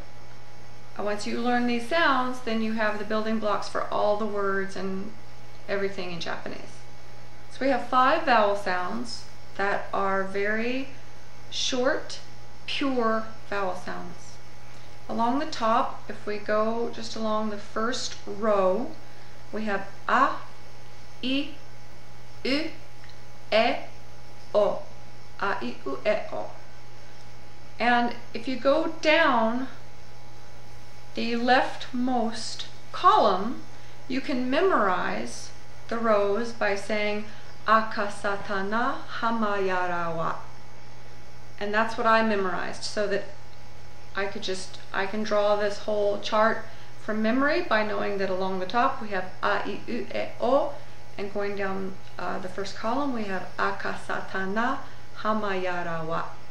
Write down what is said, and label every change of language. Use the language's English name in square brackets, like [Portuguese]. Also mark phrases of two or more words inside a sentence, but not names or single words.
[English] Once you learn these sounds, then you have the building blocks for all the words and everything in Japanese. So we have 5 vowel sounds that are very short, pure vowel sounds. Along the top, if we go just along the first row, we have a, I, U, E, O. A, I, U, E, O. And if you go down the leftmost column, you can memorize the rows by saying [Japanese] あかさたな はまやらわ. [English] And that's what I memorized, so that I can draw this whole chart from memory by knowing that along the top we have A, I, U, E, O, and going down the first column we have [Japanese] あかさたな はまやらわ.